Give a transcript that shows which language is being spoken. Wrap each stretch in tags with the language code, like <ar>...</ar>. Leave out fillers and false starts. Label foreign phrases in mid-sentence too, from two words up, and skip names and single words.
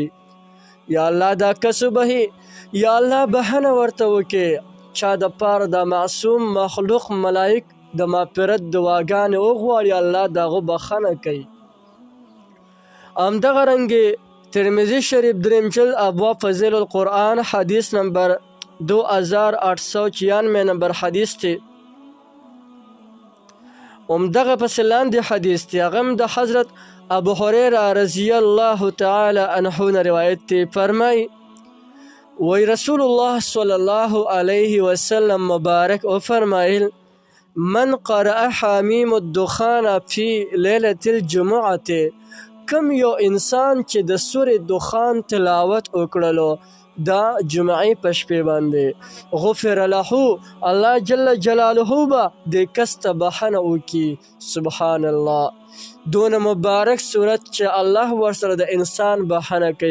<ps>یا الله دا کس وبهي، یا الله بهنه ورته وکړي چا دپاره د معصوم مخلوق ملایک د مغفرت دعاګانې وغواړي، الله د هغه بخښنه کوي. همدغه رنګې ترمذي شریف دریم جلد ابواب فضیل القرآن حدیث نمبر 2896 نمبر حدیث تھی. همدغه پسې لاندې حدیث دی، هغه هم د حضرت ابو هریره رضی الله تعالی عنه نه روایت دی. فرمای وی رسول الله صلی الله علیه وسلم مبارک او فرمایل،</ps> <ar>من قرأ حامیم الدخان فی لیلة الجمعة،</ar> <ps>کم یو انسان چې د سورې دخان تلاوت وکړلو دا جمعې په شپې باندې،</ps> <ar>غفر له،</ar> <ps>الله جل جلاله به دې کس ته بخښنه وکړي. سبحان الله، دونه مبارک صورت چې الله ورسره د انسان بخښنه کوي.</ps>